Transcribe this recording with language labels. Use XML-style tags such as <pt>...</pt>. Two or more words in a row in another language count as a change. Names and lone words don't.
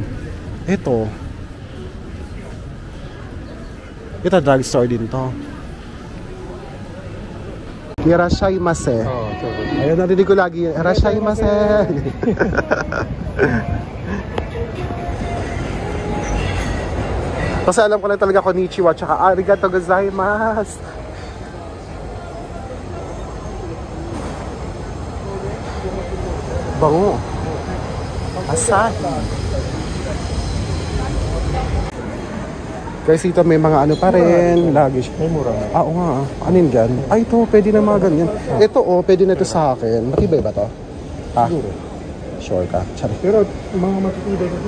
<tl>Ito, drugstore din to. Irashaimase. Oo, sorry. Ayun, narinig ko lagi. Irashaimase. Kasi alam ko lang talaga konnichiwa tsaka</tl> <ja>ありがとうございます.</ja> <tl>Bango. Asahi. Guys, ito may mga ano pa rin. Luggage. May mura na. Oo nga. Ano yun dyan? Ay, ito. Pwede na mga ganyan. Ito, pwede na ito sa akin. Matibay ba to? Ha? Sure ka. Sorry. Pero mga matitibay kasi.</tl>